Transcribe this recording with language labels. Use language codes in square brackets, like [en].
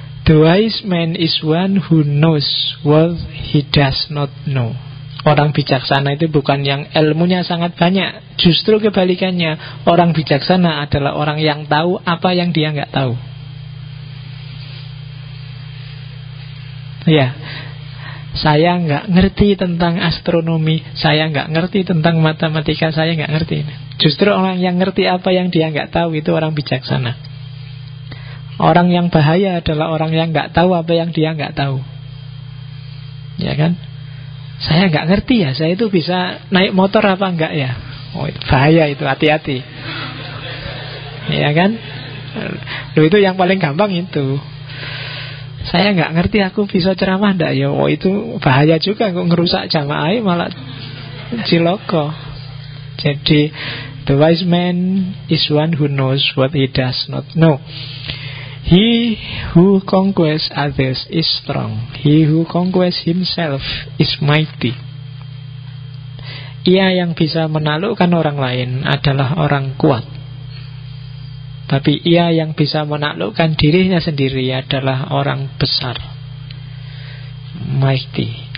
[en] The wise man is one who knows what he does not know. [id] Orang bijaksana itu bukan yang ilmunya sangat banyak. Justru kebalikannya, orang bijaksana adalah orang yang tahu apa yang dia enggak tahu. Ya, saya enggak ngerti tentang astronomi, saya enggak ngerti tentang matematika, saya enggak ngerti. Justru orang yang ngerti apa yang dia enggak tahu itu orang bijaksana. Orang yang bahaya adalah orang yang enggak tahu apa yang dia enggak tahu. Ya kan? Saya enggak ngerti ya, saya itu bisa naik motor apa enggak ya? Oh, itu bahaya itu, hati-hati. Ya kan? Loh, itu yang paling gampang itu. Saya enggak ngerti aku bisa ceramah enggak ya? Oh, itu bahaya juga, kok ngerusak jamaah malah ciloko. [en] Jadi, the wise man is one who knows what he does not know. He who conquers others is strong. He who conquers himself is mighty. [id] Ia yang bisa menaklukkan orang lain adalah orang kuat. Tapi ia yang bisa menaklukkan dirinya sendiri adalah orang besar. Mighty.